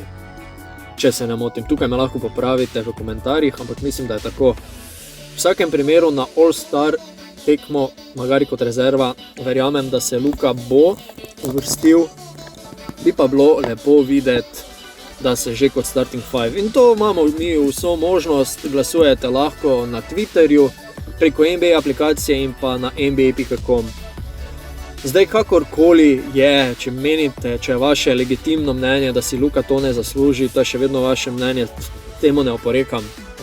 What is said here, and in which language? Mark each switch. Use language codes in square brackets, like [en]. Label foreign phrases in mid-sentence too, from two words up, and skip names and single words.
[sl] Če se ne motim, tukaj me lahko popravite v komentarjih, ampak mislim, da je tako. V vsakem primeru na All-Star tekmo, magari kot rezerva, verjamem, da se Luka bo uvrstil. Bi pa bilo lepo videti, da se že kot [en] starting five. [sl] In to imamo mi vso možnost, glasujete lahko na Twitterju, preko NBA aplikacije in pa na nba.com. Zdaj, kakorkoli je, če menite, če je vaše legitimno mnenje, da si Luka to ne zasluži, to je še vedno vaše mnenje, temu ne oporekam.